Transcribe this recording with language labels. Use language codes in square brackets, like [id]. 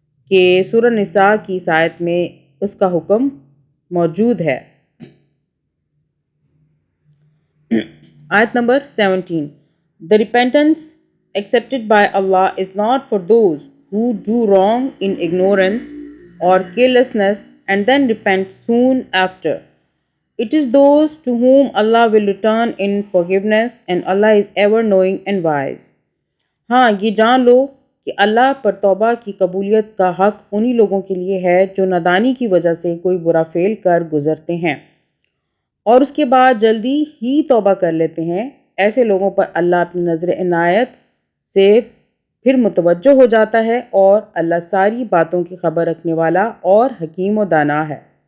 [en] کہ سورہ نساء کی اس آیت میں اس کا حکم موجود ہے۔ آیت number 17۔ The repentance accepted by Allah is not for those who do wrong in ignorance or carelessness and then repent soon after. It is those to whom Allah will return in forgiveness and Allah is ever knowing and wise. [ur] ہاں یہ جان لو کہ اللہ پر توبہ کی قبولیت کا حق انہی لوگوں کے لیے ہے جو نادانی کی وجہ سے کوئی برا فعل کر گزرتے ہیں اور اس کے بعد جلدی ہی توبہ کر لیتے ہیں۔ ایسے لوگوں پر اللہ اپنی نظر عنایت سے پھر متوجہ ہو جاتا ہے اور اللہ ساری باتوں کی خبر رکھنے والا اور حکیم و دانا ہے۔